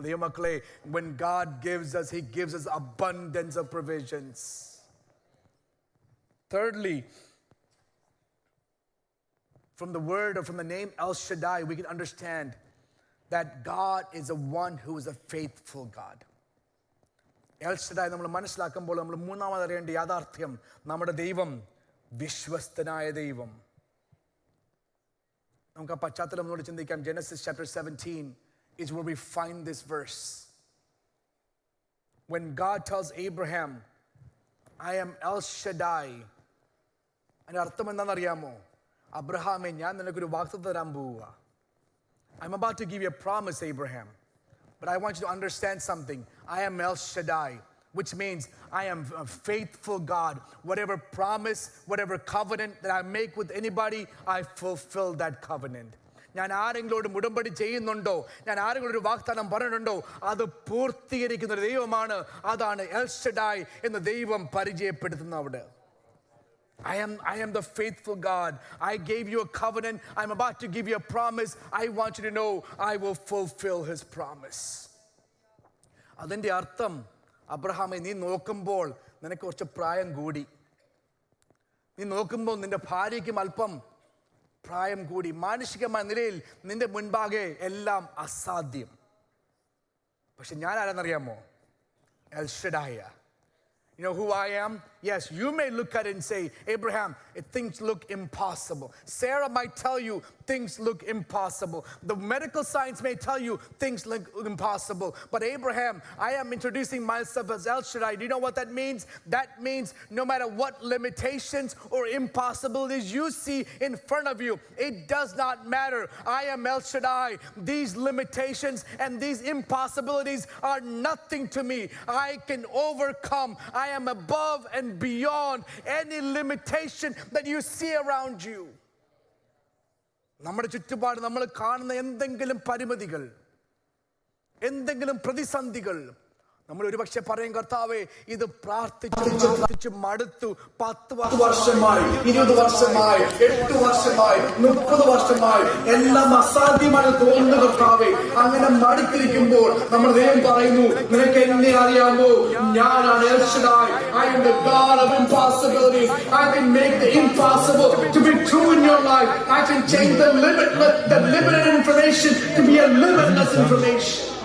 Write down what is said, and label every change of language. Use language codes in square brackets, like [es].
[ml] ദൈവമക്കളെ, [en] when God gives us, he gives us abundance of provisions. Thirdly, from the word or from the name El Shaddai, we can understand that God is a one who is a faithful God. [ml] El Shaddai നമ്മൾ മനസ്സിലാക്കുമ്പോൾ നമ്മൾ മൂന്നാമത് അറിയേണ്ട യാഥാർത്ഥ്യം, നമ്മുടെ ദൈവം വിശ്വസ്തനായ ദൈവം. നമുക്ക് ആ പശ്ചാത്തലം ഒന്നുകൂടി ചിന്തിക്കാം. [en] Genesis chapter 17 is where we find this verse. When God tells Abraham, "I am El Shaddai," [ml] അതിന്റെ അർത്ഥം എന്താണെന്നറിയാമോ? അബ്രഹാമേ, ഞാൻ നിനക്കൊരു വാഗ്ദത്തം തരാൻ പോവുക. [en] I'm about to give you a promise, Abraham, but I want you to understand something. I am El Shaddai, which means I am a faithful God. Whatever promise, whatever covenant that I make with anybody, I fulfill that covenant. [ml] ഞാൻ ആരെങ്കിലും ഉടമ്പടി ചെയ്യുന്നുണ്ടോ, ഞാൻ ആരെങ്കിലും ഒരു വാഗ്ദാനം പറയുന്നുണ്ടോ, അത് പൂർത്തീകരിക്കുന്ന ഒരു ദൈവമാണ്. അതാണ് എൽ ഷഡായ് എന്ന് ദൈവം പരിചയപ്പെടുത്തുന്ന അവിടെ. [en] I am the faithful God. I gave you a covenant. I'm about to give you a promise. I want you to know I will fulfill his promise. [ml] അതിൻ്റെ അർത്ഥം, അബ്രഹാമേ, നീ നോക്കുമ്പോൾ നിനക്ക് കുറച്ച് പ്രായം കൂടി. നീ നോക്കുമ്പോൾ നിന്റെ ഭാര്യയ്ക്കും അല്പം പ്രായം കൂടി. മാനുഷികമായ നിലയിൽ നിന്റെ മുൻപാകെ എല്ലാം അസാധ്യം. പക്ഷെ ഞാൻ ആരാന്നറിയാമോ? L ഷഡായ. [en] You know who I am? Yes, you may look at it and say, "Abraham, things look impossible." Sarah might tell you things look impossible. The medical science may tell you things look impossible. But Abraham, I am introducing myself as El Shaddai. Do you know what that means? That means no matter what limitations or impossibilities you see in front of you, it does not matter. I am El Shaddai. These limitations and these impossibilities are nothing to me. I can overcome. I am above and beyond any limitation that you see around you. [ml] നമ്മുടെ ചുറ്റുപാട് നമ്മൾ കാണുന്ന എന്തെങ്കിലും പരിമിതികൾ, എന്തെങ്കിലും പ്രതിസന്ധികൾ, നമ്മൾ ഒരുപക്ഷെ പറയും, "കർത്താവേ, ഇത് പ്രാർത്ഥിച്ചു മടുത്തു. 10 വർഷമായി, 20 വർഷമായി, 8 വർഷമായി, 30 വർഷമായി, എല്ലാം അസാധ്യമായി തോന്നുന്നു കർത്താവേ." അങ്ങനെ മടുത്തിരിക്കുമ്പോൾ നമ്മൾ ദൈവം പറയുന്നു, "നിനക്ക് എന്നെ അറിയാമോ? ഞാനാണ് L ഷഡായ്. [en] I am the God of impossibilities. I can make the impossible to be true in your life. I can change the limited information to be a limitless information."